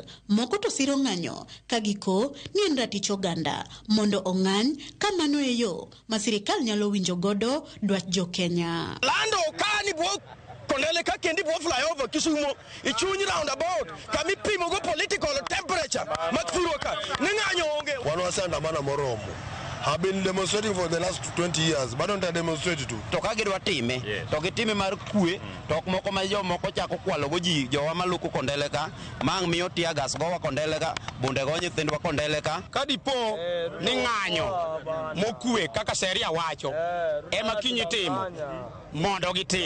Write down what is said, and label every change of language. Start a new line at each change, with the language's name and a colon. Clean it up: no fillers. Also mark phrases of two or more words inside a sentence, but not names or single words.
Luo (Kenya and Tanzania): Moko to siro ng'anyo ka giko ni en ratich oganda mondo ong'any ka mano e yo ma sirikal nyalo winjo godo dwach jo Kenya. Lando kani bo kondele ka kendi bo flyover Kisumu ichunyi roundabout kami pimo go
English: political temperature
Luo (Kenya and Tanzania): makfuroka ni ng'anyo onge. Wanwasanda mana moromo.
English: I've been demonstrating for the last 20 years, but don't I demonstrate too?
Luo (Kenya and Tanzania): To ka gidwa time, to gitime mar kwe, to moko ma jo moko chako kwalo go ji, jowa maluku kondele ka, mang miyo tia gas gowa kondele ka, bunde go nyithindwa kondele ka. Kadipo ni ng'anyo mokwe kaka sheria wacho, ema kinyi timo, mondo gitim.